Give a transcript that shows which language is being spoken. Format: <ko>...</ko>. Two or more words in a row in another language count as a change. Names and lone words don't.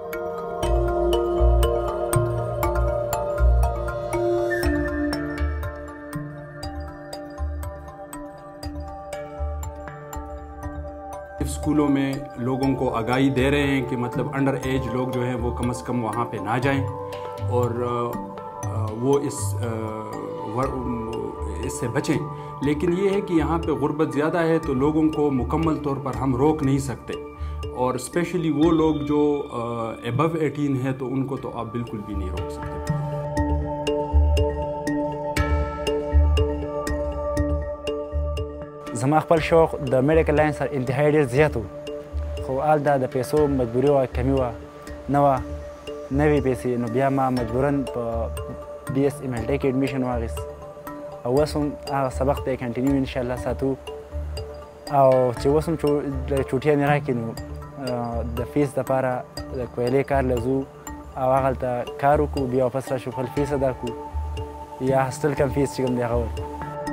<ur>اسکولوں میں لوگوں کو آگاہی دے رہے ہیں کہ مطلب</ur> <en>under age</en> <ur>لوگ جو ہیں وہ کم از کم وہاں پہ نہ جائیں اور وہ اس سے بچیں. لیکن یہ ہے کہ یہاں پہ غربت زیادہ ہے تو لوگوں کو مکمل طور پر ہم روک نہیں سکتے اور اسپیشلی وہ لوگ جو ابو 18 ہے تو ان کو تو آپ بالکل بھی نہیں روک سکتے.</ur> <ps>زما خپل شوق د</ps> <en>medical line</en> <ps>سره انتهایی ډېر زیات و خو هلته د پیسو مجبوري وه کمي وه نه وه نوې پیسې نو بیا ما مجبوراً په بي ایس ایملټی کې اډمیشن واخیست او اوس هم هغه سبق ته یې کنټینیو انشاءالله ساتو او چې اوس هم چوټیانې راکړي نو د فیس دپاره د کویلې کار له ځو او هغلته کار وکړو بیا واپس راشو خپل فیس ادا کړو یا هاسټل کم فیس چې کوم دی هغه ورکړو.</ps>